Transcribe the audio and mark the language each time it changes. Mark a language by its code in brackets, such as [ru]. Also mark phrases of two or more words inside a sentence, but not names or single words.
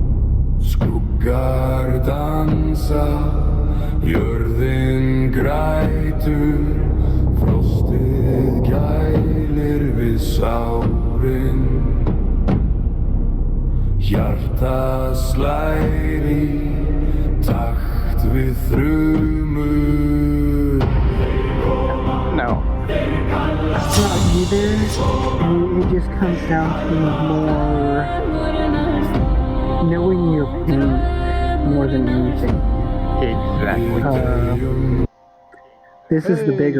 [is] Skuggar dansa, jörðin græn. nætur, frostið gælir við sárin. Hjarta slær í takt við þrumur. [en] No. Not either. It just comes down to more knowing your paint more than anything. Exactly. This is the bigger